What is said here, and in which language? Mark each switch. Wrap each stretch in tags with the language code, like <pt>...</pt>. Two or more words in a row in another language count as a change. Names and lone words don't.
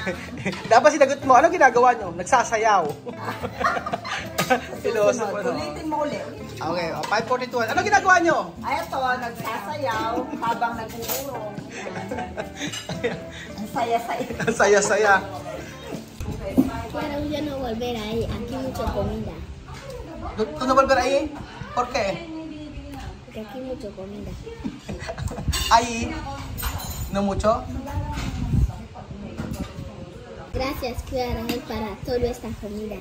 <tl>Dapat sinagot mo, ano ginagawa niyo? Nagsasayaw. Piloso pa, no? Ulitin mo ulit. Okay, 5:42. Ano ginagawa niyo? Eto, nagsasayaw habang nag-uurong. Ang saya-saya. Ang saya-saya.</tl> <es>Quiero ya no volver ahí, aquí mucho comida. ¿Tú no volver ahí? ¿Por qué? Porque aquí mucho comida. Ahí, no mucho. Gracias, Clara, para toda esta comida.</es>